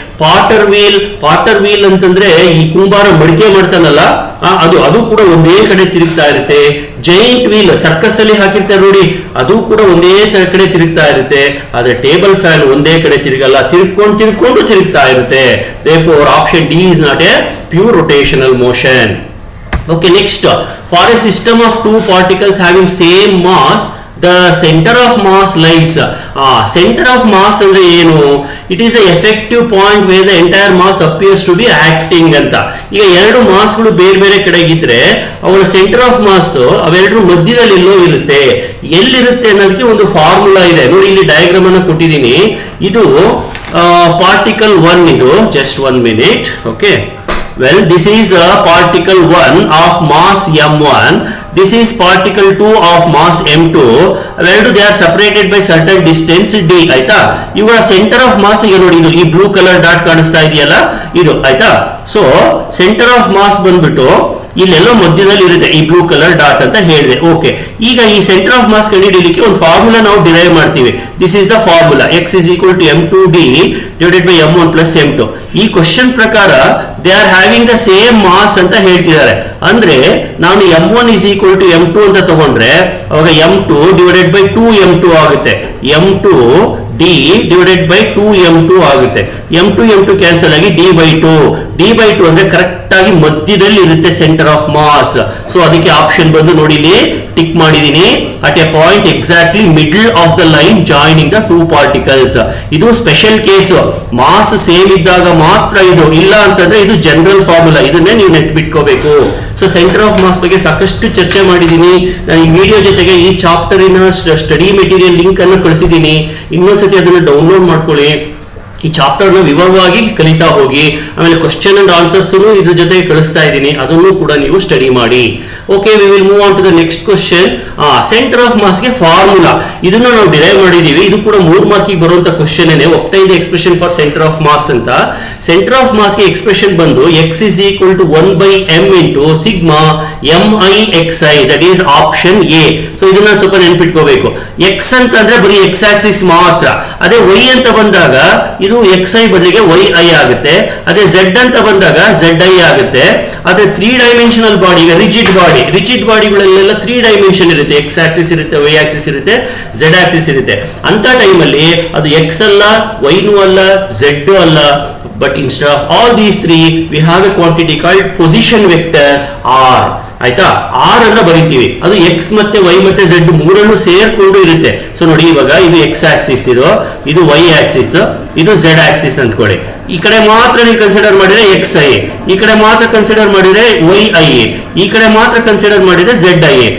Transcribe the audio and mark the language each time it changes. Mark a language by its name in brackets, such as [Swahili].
[Kannada] Potter wheel ಅಂತಂದ್ರೆ ಈ ಕುಂಬಾರ ಮಡಿಕೆ ಮಾಡ್ತಾನಲ್ಲ, ಅದು ಕೂಡ ಒಂದೇ ಕಡೆ ತಿರುಗ್ತಾ ಇರುತ್ತೆ. ಜೈಂಟ್ ವೀಲ್ ಸರ್ಕಸ್ ಅಲ್ಲಿ ಹಾಕಿರ್ತಾರೆ ನೋಡಿ, ಅದು ಕೂಡ ಒಂದೇ ಕಡೆ ತಿರುಗ್ತಾ ಇರುತ್ತೆ. ಆದ್ರೆ ಟೇಬಲ್ ಫ್ಯಾನ್ ಒಂದೇ ಕಡೆ ತಿರುಗಲ್ಲ, ತಿರ್ಕೊಂಡು ತಿರುಗ್ತಾ ಇರುತ್ತೆ. [English] therefore option D is not a pure rotational motion. Okay, next, for a system of two particles having same mass, the center of mass lies. Center of mass [Kannada] ಅಂದ್ರೆ ಏನು? [English] It is a effective point where the entire mass appears to be acting ಅಂತ. [Kannada] ಈಗ ಎರಡು ಮಾಸ್ಗಳು ಬೇರೆ ಬೇರೆ ಕಡೆಗಿದ್ರೆ ಅವರ centre of mass ಅವೆರಡರ ಮಧ್ಯದಲ್ಲಿ ಎಲ್ಲೋ ಇರುತ್ತೆ. ಎಲ್ಲಿರುತ್ತೆ ಅನ್ನೋದಕ್ಕೆ ಒಂದು ಫಾರ್ಮುಲಾ ಇದೆ ನೋಡಿ, ಇಲ್ಲಿ ಡಯಾಗ್ರಾಮ್ ಅನ್ನು ಕೊಟ್ಟಿದ್ದೀನಿ. ಇದು ಪಾರ್ಟಿಕಲ್ 1, ಇದು just 1 minute. [English] Okay, well, this is a particle 1 of mass m1. This is particle 2 of mass m2. Where they are separated by certain distance d. [Kannada] ಆಯ್ತಾ? ಇವರ ಸೆಂಟರ್ ಆಫ್ ಮಾಸ್ ಈಗ ನೋಡಿ, ಇದು ಈ ಬ್ಲೂ ಕಲರ್ ಡಾಟ್ ಕಾಣಿಸ್ತಾ ಇದೆಯಲ್ಲ, ಇದು ಆಯ್ತಾ. ಸೊ ಸೆಂಟರ್ ಆಫ್ ಮಾಸ್ ಬಂದ್ಬಿಟ್ಟು ಇಲ್ಲೆಲ್ಲೋ ಮಧ್ಯದಲ್ಲಿ ಇರುತ್ತೆ, ಈ ಬ್ಲೂ ಕಲರ್ ಡಾಟ್ ಅಂತ ಹೇಳಿದೆ. ಓಕೆ, ಈಗ ಈ ಸೆಂಟರ್ ಆಫ್ ಮಾಸ್ ಕಂಡುಹಿಡಿಯಲಿಕ್ಕೆ ಒಂದು ಫಾರ್ಮುಲಾ ನಾವು ಡಿರೈವ್ ಮಾಡ್ತೀವಿ. [English] This is the formula, x is equal to m2d divided by m1 plus m2. [Kannada] ಈ ಕ್ವಶನ್ ಪ್ರಕಾರ [English] they are having the same mass [Kannada] ಅಂತ ಹೇಳ್ತಿದ್ದಾರೆ. ಅಂದ್ರೆ ನಾನು [English] m1 is equal to m2 [Kannada] ಅಂತ ತಗೊಂಡ್ರೆ ಅವಾಗ [English] m2 divided by 2m2 [Kannada] ಆಗುತ್ತೆ. m2 d divided by 2m2 ಆಗುತ್ತೆ. m2 ಕ್ಯಾನ್ಸಲ್ ಆಗಿ d/2 ಅಂದ್ರೆ ಕರೆಕ್ಟ್ ಆಗಿ ಮಧ್ಯದಲ್ಲಿ ಇರುತ್ತೆ ಸೆಂಟರ್ ಆಫ್ ಮಾಸ್. ಸೊ ಅದಕ್ಕೆ ಆಪ್ಷನ್ ಬಂದು ನೋಡಿ, ಇಲ್ಲಿ ಟಿಕ್ ಮಾಡಿದೀನಿ. [English] At a point exactly middle of the line joining the two particles. [Kannada] ಇದು ಸ್ಪೆಷಲ್ ಕೇಸ್, ಮಾಸ್ ಸೇಮ್ ಇದ್ದಾಗ ಮಾತ್ರ ಇದು, ಇಲ್ಲ ಅಂತಂದ್ರೆ ಇದು ಜನರಲ್ ಫಾರ್ಮುಲಾ, ಇದನ್ನೇ ನೀವು ನೆಟ್ಬಿಟ್ಕೋಬೇಕು. ಸೊ ಸೆಂಟರ್ ಆಫ್ ಮಾಸ್ ಬಗ್ಗೆ ಸಾಕಷ್ಟು ಚರ್ಚೆ ಮಾಡಿದೀನಿ. ನಾನು ಈ ವಿಡಿಯೋ ಜೊತೆಗೆ ಈ ಚಾಪ್ಟರಿನ ಸ್ಟಡಿ ಮೆಟೀರಿಯಲ್ ಲಿಂಕ್ ಅನ್ನು ಕಳಿಸಿದ್ದೀನಿ. ಇನ್ನೊಂದ್ಸತಿ ಅದನ್ನು ಡೌನ್ಲೋಡ್ ಮಾಡ್ಕೊಳ್ಳಿ. ಈ ಚಾಪ್ಟರ್ ನ ವಿವರವಾಗಿ ಕಲಿತಾ ಹೋಗಿ. ಆಮೇಲೆ ಕ್ವಶನ್ ಅಂಡ್ ಆನ್ಸರ್ಸ್ ಇದ್ರ ಜೊತೆಗೆ ಕಳಿಸ್ತಾ ಇದ್ದೀನಿ, ಅದನ್ನು ಕೂಡ ನೀವು ಸ್ಟಡಿ ಮಾಡಿ. [English] Okay, we will move on to the next question. Centre of mass ಗೆ formula [Kannada] ಇದನ್ನ ನಾವು ಡಿರೈವ್ ಮಾಡಿದೀವಿ. ಇದು ಕೂಡ 3 ಮಾರ್ಕಿಗೆ ಬರುವಂತ ಕ್ವಶನ್ ಏನೇ. [English] obtain the expression for centre of mass [Kannada] ಅಂತ. [English] Centre of mass ಗೆ expression ಬಂದು x is equal to 1/m into sigma mi(xi), that is option A. [Kannada] So ಇದನ್ನ ಸ್ವಲ್ಪ ನೆನ್ಪಿಟ್ಕೋಬೇಕು. x ಅಂತಂದ್ರೆ ಬರೀ x ಆಕ್ಸಿಸ್ ಮಾತ್ರ. ಅದೇ y ಅಂತ ಬಂದಾಗ ಇದು xi ಬದಲಿಗೆ yi ಆಗುತ್ತೆ. ಅದೇ z ಅಂತ ಬಂದಾಗ zi ಆಗುತ್ತೆ. ಅದೇ 3 ಡೈಮೆನ್ಷನಲ್ ಬಾಡಿ, ಈಗ ರಿಜಿಡ್ ಬಾಡಿಗಳಲ್ಲೆಲ್ಲ 3 ಡೈಮೆನ್ಷನ್ ಇರುತ್ತೆ. x ಆಕ್ಸಿಸ್ ಇರುತ್ತೆ, y ಆಕ್ಸಿಸ್ ಇರುತ್ತೆ, z ಆಕ್ಸಿಸ್ ಇರುತ್ತೆ. ಅಂತ ಟೈಮಲ್ಲಿ ಅದು x ಅಲ್ಲ, y ನೂ ಅಲ್ಲ, z ಅಲ್ಲ. [English] But instead of all these three, we have a quantity called position vector r. [Kannada] ಆಯ್ತಾ, ಆರ್ ಅನ್ನ ಬರೀತೀವಿ. ಅದು ಎಕ್ಸ್ ಮತ್ತೆ ವೈ ಮತ್ತೆ ಝೆಡ್ ಮೂರನ್ನು ಸೇರ್ಕೊಂಡು ಇರುತ್ತೆ. ಸೊ ನೋಡಿ, ಇವಾಗ ಇದು ಎಕ್ಸ್ ಆಕ್ಸಿಸ್, ಇದು ವೈ ಆಕ್ಸಿಸ್, ಇದು ಝೆಡ್ ಆಕ್ಸಿಸ್ ಅಂದ್ಕೊಳ್ಳಿ. ಈ ಕಡೆ ಮಾತ್ರ ನೀವು ಕನ್ಸಿಡರ್ ಮಾಡಿದ್ರೆ ಎಕ್ಸ್ ಐ, ಈ ಕಡೆ ಮಾತ್ರ ಕನ್ಸಿಡರ್ ಮಾಡಿದ್ರೆ ವೈ ಐ, ಈ ಕಡೆ ಮಾತ್ರ ಕನ್ಸಿಡರ್ ಮಾಡಿದ್ರೆ ಝೆಡ್ ಐ.